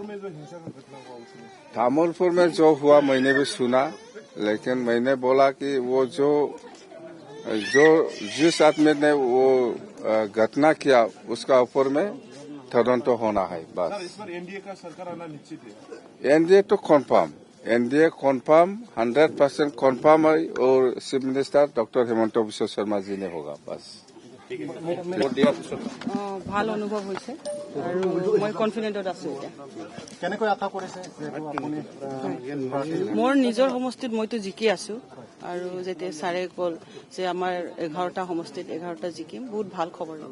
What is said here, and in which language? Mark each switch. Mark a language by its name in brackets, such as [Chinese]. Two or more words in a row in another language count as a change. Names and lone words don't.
[Hindi] तामुलपुर में जो हुआ मैंने भी सुना, लेकिन मैंने बोला कि वो जो जिस आदमी ने वो घटना किया उसका ऊपर में तदंत होना है। बस इस पर NDA का सरकार आना निश्चित है। NDA तो कन्फर्म 100% कन्फर्म है और [English] Chief Minister [Hindi] डॉक्टर हिमंत बिश्व शर्मा जी ने होगा। बस [Assamese] ভাল অনুভৱ হৈছে আৰু মই কনফিডেন্টত আছো। মোৰ নিজৰ সমষ্টিত মইতো জিকি আছো আৰু যেতিয়া ছাৰে কল যে আমাৰ 11টা সমষ্টিত 11টা জিকিম, বহুত ভাল খবৰ।